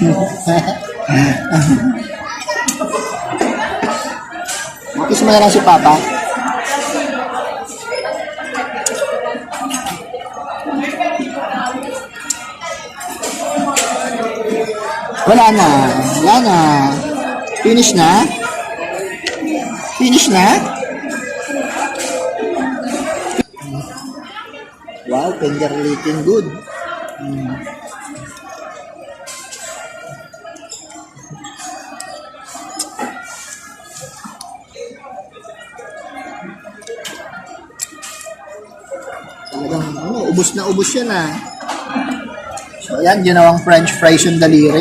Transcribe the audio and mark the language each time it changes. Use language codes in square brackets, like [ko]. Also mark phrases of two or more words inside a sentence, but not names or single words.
[tl] Kiss mo na lang si Papa. Wala na. Wala na. Finish na? Finish na? [en] Wow, finger licking good. [tl] Talagang, ubos yan ah. So, yan, ginawang [en] french fries [tl] yung daliri.